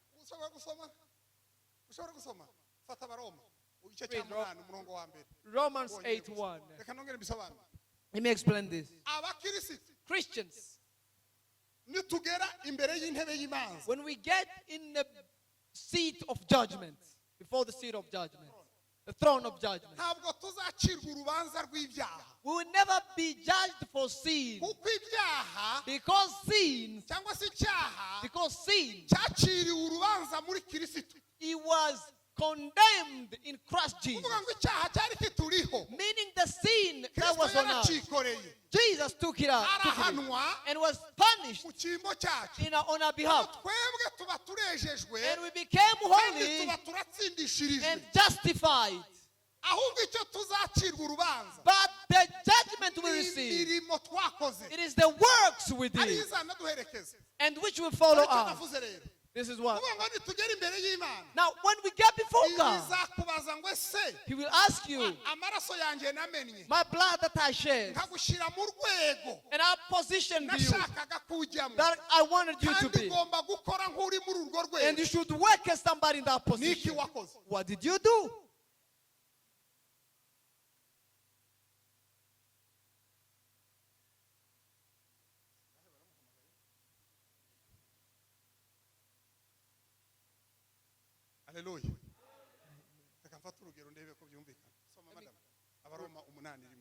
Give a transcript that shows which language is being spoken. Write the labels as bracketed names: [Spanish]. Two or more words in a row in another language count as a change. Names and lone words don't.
[English] Romans 8:1. Let me explain this. Christians, when we get in the seat of judgment. Before the seat of judgment. The throne of judgment. [Kinyarwanda] ntabwo tuzacirwa urubanza rw'ibyaha [English] We will never be judged for sin. [Kinyarwanda] kuko ibyaha [English] Because sin, [Kinyarwanda] cyangwa se icyaha cyaciriwe urubanza muri kirisito [English] he was condemned in Christ Jesus. [Kinyarwanda] kuvuga ngo icyaha cyari kituriho [English] Meaning the sin that [Kinyarwanda] kristo [English] was on us. [Kinyarwanda] yaracikoreye [English] Jesus took it out [Kinyarwanda] arahanwa [English] and was punished [Kinyarwanda] mu cyimbo cyacu [English] on our behalf. [Kinyarwanda] twebwe tuba turejejwe [English] And we became [Kinyarwanda] kandi [English] holy [Kinyarwanda] tuba turatsindishirijwe [English] and justified. [Kinyarwanda] ahubwo icyo tuzacirwa urubanza [English] But the judgment we [Kinyarwanda] ni [English] receive, [Kinyarwanda] imirimo twakoze [English] it is the works we [Kinyarwanda] ariyo [English] did [Kinyarwanda] izanaduherekeza [English] and which will follow [Kinyarwanda] aricyo [English] us. [Kinyarwanda] navuze rero [English] This is what. [Kinyarwanda] kuvuga ngo nitugera imbere y'imana [English] Now, when we get before God, [Kinyarwanda] izakubaza ngo ese [English] He will ask you, [Kinyarwanda] amaraso yanjye namennye [English] my blood that I shed, [Kinyarwanda] nkagushyira mu rwego [English] and I positioned you [Kinyarwanda] nashakaga kujyamo [English] that I wanted you to [Kinyarwanda] kandi [English] be. [Kinyarwanda] ugomba gukora nk'uri muri urwo [English] And you [Kinyarwanda] rwego [English] should work as somebody in that [Kinyarwanda] niki [English] position. [Kinyarwanda] wakoze [English] What did you do? [Kinyarwanda] haleluya reka mfate urugero ndebe ko byumvikana soma madam abaroma 8:1